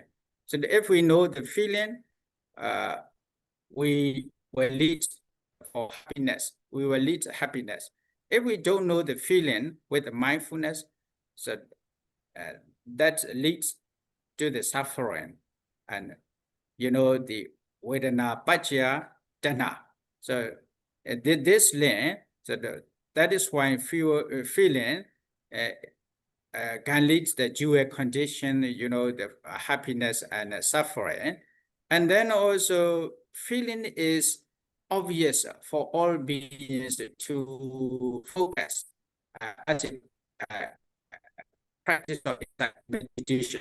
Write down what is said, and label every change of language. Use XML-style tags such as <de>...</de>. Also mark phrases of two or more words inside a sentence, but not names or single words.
<en>So if we know the feeling, we will lead for happiness. We will lead to happiness. If we don't know the feeling with mindfulness, so that leads to the suffering, and the</en> <pi>vedana pacaya tanha.</pi> <en>So this link, so that is why feeling can lead to the dual condition, the happiness and suffering. And then also feeling is obvious for all beings to focus as a practice of meditation.</en>